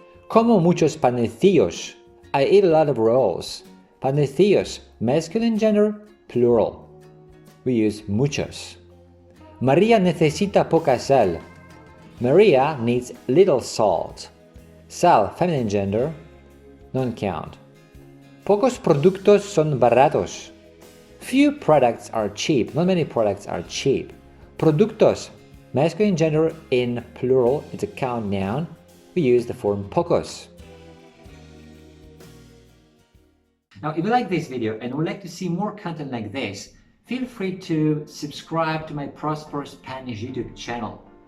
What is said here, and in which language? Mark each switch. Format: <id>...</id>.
<es>Como muchos panecillos.</es> <en>I eat a lot of rolls. Panecillos, masculine gender, plural. We use muchos.</en> <es>María necesita poca sal.</es> <en>Maria needs little salt. Sal, feminine gender, non-count.</en> <es>Pocos productos son baratos.</es> <en>Few products are cheap. Not many products are cheap. Productos, masculine gender in plural, it's a count noun. We use the form pocos. Now, if you like this video and would like to see more content like this, feel free to subscribe to my Prospero Spanish YouTube channel.</en>